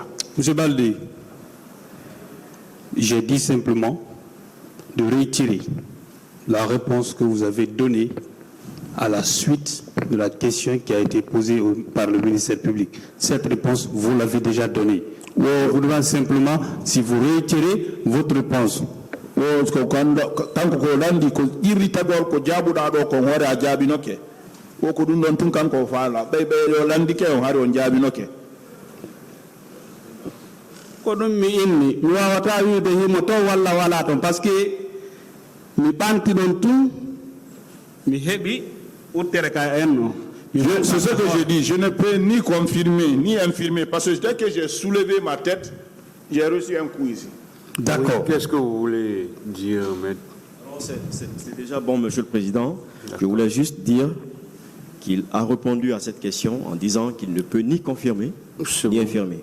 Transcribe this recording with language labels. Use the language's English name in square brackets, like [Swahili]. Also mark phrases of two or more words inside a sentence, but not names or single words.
[French] Monsieur Baldé, j'ai dit simplement de réitérer la réponse que vous avez donnée à la suite de la question qui a été posée par le ministère public. Cette réponse, vous l'avez déjà donnée. Vous demandez simplement si vous réitérez votre réponse. [Fula] ko kanko ko landi ko irritagol ko jaabuɗa ɗo ko hoore a jaabinoke o ko ɗum ɗon tun kanko faala ɓey yo landike on hari on jaabinoke ko ɗum mi inni mi wawata wiide himo to walla wala ton par ce que mi ɓanti ɗon tun mi heɓi uttere ka enno. [French] C'est ce que je dis. Je ne peux ni confirmer ni infirmer parce que dès que j'ai soulevé ma tête, j'ai reçu un coup ici. D'accord. Qu'est-ce que vous voulez dire, maître? C'est déjà bon, Monsieur le Président. Je voulais juste dire qu'il a répondu à cette question en disant qu'il ne peut ni confirmer ni infirmer.